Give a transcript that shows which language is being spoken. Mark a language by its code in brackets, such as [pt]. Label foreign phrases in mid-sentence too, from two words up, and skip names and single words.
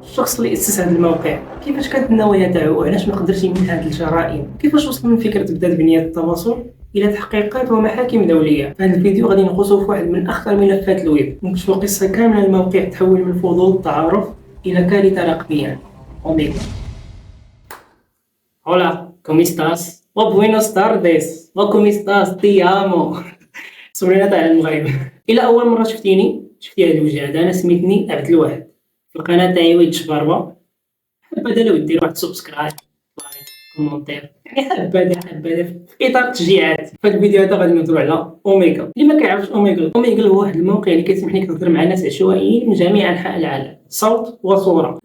[ar] الشخص اللي أسس هذا الموقع كيفاش كانت النوايا تاعو؟ علاش ما قدرش يمنع هذه الجرائم؟ كيفاش وصل من فكرة بدات بنية التواصل الى تحقيقات ومحاكم دوليه؟ في هذا الفيديو غادي نغوصوا في واحد من اخطر ملفات الويب، نكتشفوا قصه كامله للموقع تحول من فضول التعارف الى كارثه رقميه. اوميغل. [es] Hola, ¿cómo estás? Oh, buenas tardes. Oh, ¿cómo estás? Te amo. [ar] صورينا تاع المغرب. الى اول مره شفتي هذا الوجه هذا، انا سميتني عبد الواحد في القناه تاعي ويد شباربه. حابه لو دير واحد [en] subscribe like [ar] كومونتير، يعني حابه في اطار التشجيعات. في هذا الفيديو هذا غادي نهضروا على اوميغل. اللي ما كيعرفش اوميغل هو واحد الموقع اللي كيسمح لك تهضر مع ناس عشوائيين من جميع انحاء العالم، صوت وصوره.